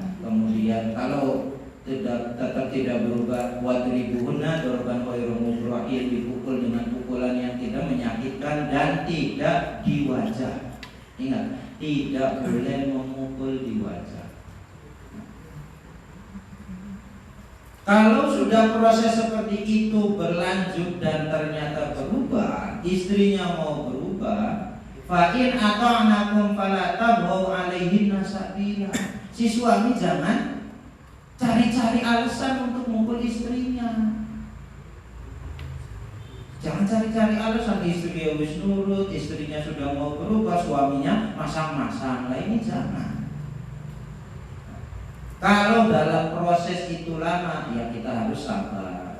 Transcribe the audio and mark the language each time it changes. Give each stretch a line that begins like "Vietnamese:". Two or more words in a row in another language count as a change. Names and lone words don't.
Indonesian: Kemudian kalau tetap tidak berubah,
Arabic: واضربوهن ضربا غير مبرح,
Indonesian: dipukul dengan pukulan yang tidak menyakitkan dan tidak di wajah. Ingat, tidak boleh memukul di wajah. Kalau sudah proses seperti itu berlanjut dan ternyata berubah, istrinya mau berubah,
Arabic: فإن أطعنكم فلا تبغوا عليهن سبيلا.
Indonesian: Si suami jangan cari-cari alasan untuk mukul istrinya. Jangan cari-cari alasan istri
Javanese: wis nurut,
Indonesian: istrinya sudah mau berubah, suaminya masang-masang. Lah ini jangan. Kalau dalam proses itu lama, ya kita harus sabar.